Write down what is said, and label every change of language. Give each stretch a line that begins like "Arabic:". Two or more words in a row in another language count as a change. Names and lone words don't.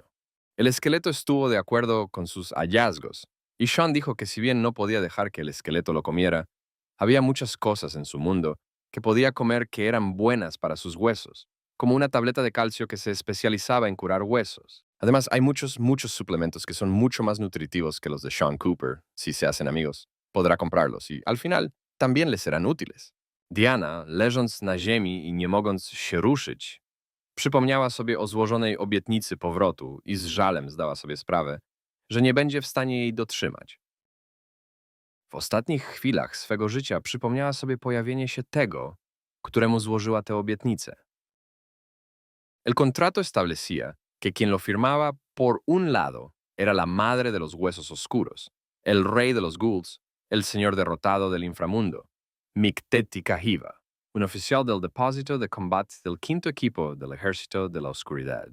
Spanish: El esqueleto estuvo de acuerdo con sus hallazgos, y Sean dijo que si bien no podía dejar que el esqueleto lo comiera, había muchas cosas en su mundo que podía comer que eran buenas para sus huesos, como una tableta de calcio que se especializaba en curar huesos. Además, hay muchos suplementos que son mucho más nutritivos que los de Sean Cooper. Si se hacen amigos, podrá comprarlos y, al final, también les serán útiles. Diana,
Polish: leżąc na ziemi i nie mogąc się ruszyć, przypomniała sobie o złożonej obietnicy powrotu i z żalem zdała sobie sprawę, że nie będzie w stanie jej dotrzymać. W ostatnich chwilach swego życia przypomniała sobie pojawienie się tego, któremu złożyła tę obietnicę.
Spanish: El contrato establecía que quien lo firmaba por un lado era la madre de los huesos oscuros, el rey de los ghouls, el señor derrotado del inframundo, Mikteti Kahiva, un oficial del depósito de combate del quinto equipo del ejército de la oscuridad.